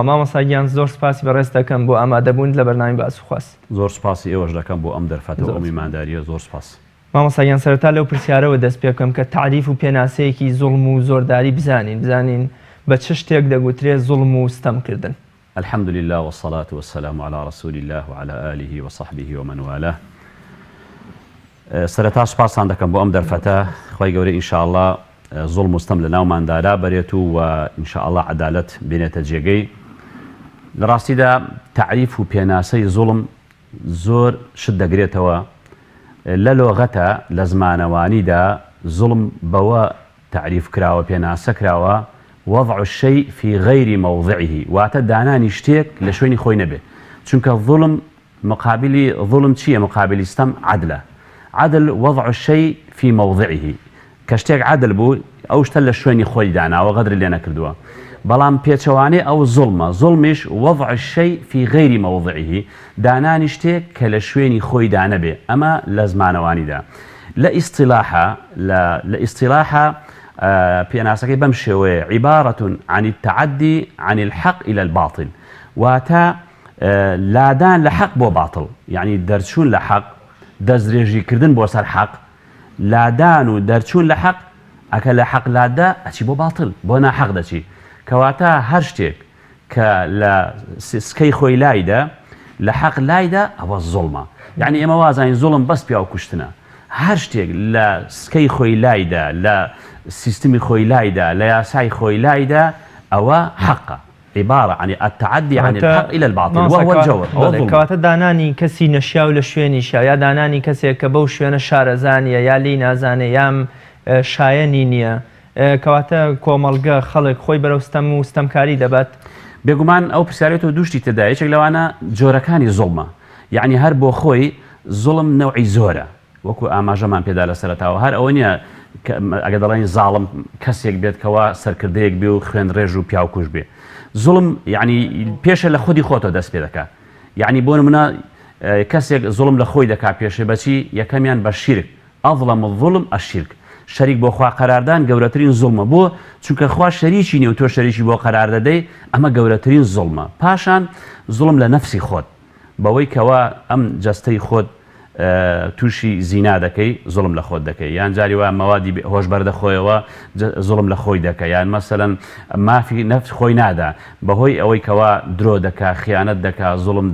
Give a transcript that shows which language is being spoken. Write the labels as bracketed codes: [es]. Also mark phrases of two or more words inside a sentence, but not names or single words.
[ckb] مامۆستاگیان زۆر سپاسی بەڕێز دەکەم بۆ ئامادەبوون لە بەرنامی باس و خواست. زۆر سپاسی ئێوەش دەکەم بۆ ئەم دەرفەتەوە ئەو میمانداریە. زۆر سپاس. مامۆستاگیان سەرەتا لەو پرسیارەوە دەست پێ بکەم کە تعریف و پێناسەیەکی زوڵم و زۆرداری بزانین بە چ شتێک دەگوترێت زوڵم و ستەمکردن؟ [ar] الحمد لله والصلاة والسلام على رسول الله وعلى آله وصحبه ومن والاه. [ckb] سەرەتا سپاسان دەکەم بۆ ئەم دەرفەتە. خوای گەورە ئینشاءالله زوڵم و ستەم لە ناوماندارا بەرێت و ئینشاءالله عەدالەت بێنێتە جێگەی. لە ڕاستیدا تعریف و پێناسەی زوڵم زۆر شت دەگرێتەوە. لە لۆغەتە لە زمانەوانیدا زوڵم بەوە تعریف کراوە پێناسە کراوە [ar] وضع الشيء في غير موضعه، [ckb] واتە دانانی شتێک لە شوێنی خۆی نەبێ. چونکە ظلم مقابلی ظلم چییە؟ مقابلی ستەم عەدلە. عەدل [ar] وضع الشيء في موضعه، [ckb] کە شتێک عەدل بوو ئەو شتە لە شوێنی خۆی داناوە غەدر لێ نەکردووە. بەڵام پێچەوانەی ئەو زوڵمە. [ar] زوڵمیش وضع الشيء في غير موضعه، [ckb] دانانی شتێک کە لە شوێنی خۆی دانەبێ. ئەمە لە زمانەوانیدا. لە ئیستیلاحە پێناسەکەی بەم شێوەیە [ar] عیبارەة عن التعدي عن الحق إلى الباطل، [ckb] واتە لادان لە حەق بۆ باتڵ، یعنی دەرچوون لە حەق، دەستدرێژیکردن بۆ سەر حەق، لادان و دەرچوون لە حەق ئەکە لە حەق لادا ئەچی بۆ باتڵ، بۆ ناحەق دەچی. کەواتە هەر شتێک کە لە سکەی خۆی لایدا لە حەق لایدا ئەوە زوڵمە. یعنی ئێمە وازانین زوڵم بەس پیا و کوشتنە. هەر شتێک لە سکەی خۆی لایدا لە سیستمی خۆی لایدا لە یاسای خۆی لایدا ئەوە حەقە. [ar] عبارة عن التعدي عن الحق إلى الباطل وهو الجور. [ckb] کەواتە دانانی کەسی نەشیاو لە شوێنی شا، یا دانانی کەسێک کە بەو شوێنە شارەزانیە یا لی نازانێ یام شایەنی نییە، کەواتە کۆمەڵگە خەڵک خۆی بەرەو ستەم و ستەمکاری دەبات. بێگومان ئەو پرسیارێتەوە دووشتی تێدا. یەکێک لەوانە جۆرەکانی زوڵمە، یعنی هەر بۆ خۆی زوڵم نەوعی زۆرە، وەکو ئاماژەمان پێدا لە سەرەتاوە. هەر ئەوە نییە ئەگە دەڵێن زاڵم کەسێک بێت کەوا سەرکردەیەک بێ و خوێن ڕێژ و پیاوکوش بێ. زوڵم یعنی پێشە لە خودی خۆتەوە دەست پێ دەکات. یعنی بۆ نمونە کەسێک زوڵم لە خۆی دەکات پێشێ بەچی؟ یەکەمیان بە شیرک. [ar] ئەظلم الظلم الشرك، [ckb] شەریک بۆ خوا قەراردان گەورەترین زوڵمە. بۆ چونکە خوا شەریکی نیە و تۆ شەریکی بۆ قەرار دەدەی، ئەمە گەورەترین زوڵمە. پاشان زوڵم لە نەفسی خۆت، بەوەی کەوا ئەم جەستەی خۆت تووشی زینا دەکەی زوڵم لە خۆت دەکەی یان جاری وایە مەوادی هۆشبەر دەخۆیەوە زوڵم لە خۆی دەکە یان مەسەلەن مافی نەفس خۆی نادا بەهۆی ئەوەی کەوا درۆ دەکا خیانەت دەکا زوڵم